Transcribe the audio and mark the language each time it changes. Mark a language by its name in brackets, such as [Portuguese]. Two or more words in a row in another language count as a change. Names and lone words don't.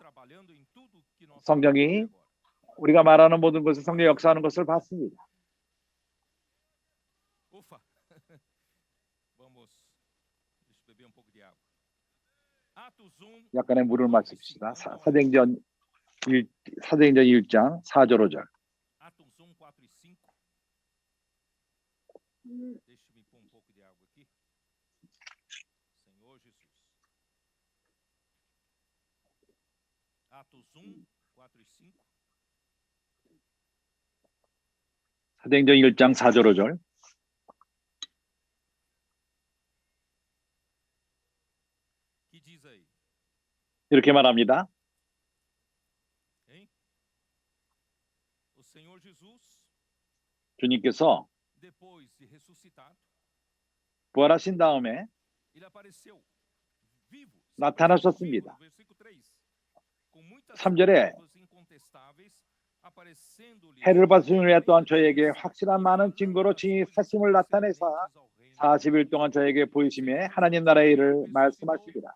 [Korean] 성경이 우리가 말하는 모든 것을 성령이 역사하는 것을 봤습니다. 약간의 물을 마십시다. 사도행전 1장 4절 5절. [Portuguese] Deixe-me pôr um pouco de água aqui. Senhor Jesus. Atos 1, 4 e 5. [Korean] 사도행전 1장 4절 5절. [Portuguese] Que diz aí? [Korean] 이렇게 말합니다. [Portuguese] Hein? O Senhor Jesus, [Korean] 주님께서 [Portuguese] depois de ressuscitado, [Korean] 부활하신 다음에 나타나셨습니다. 3절에 해를 받으신 후에 또한 저에게 확실한 많은 증거로 진히 사심을 나타내사 40일 동안 저에게 보이심에 하나님 나라의 일을 말씀하시리라.